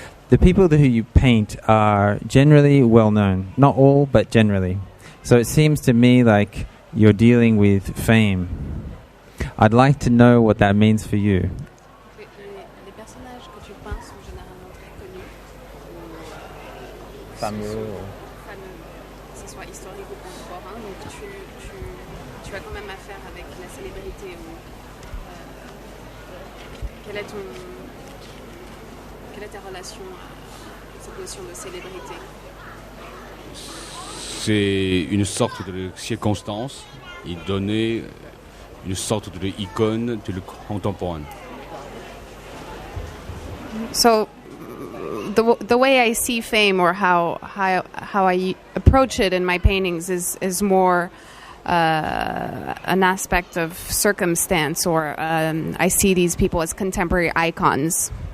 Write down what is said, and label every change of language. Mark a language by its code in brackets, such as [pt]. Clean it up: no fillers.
[en] The people who you paint are generally well known. Not all, but generally. So it seems to me like you're dealing with fame. I'd like to know what that means for you. [fr] Les personnages que tu peins sont généralement très connus. Fameux. Que ce soit historique ou contemporain. Donc tu as quand même affaire avec la célébrité. Quelle est ta relation à cette notion de célébrité? C'est une sorte de circonstance et donner une sorte de icône de le contemporain. [en] So the way I see fame, or how I approach it in my paintings, is more an aspect of circumstance, or I see these people as contemporary icons.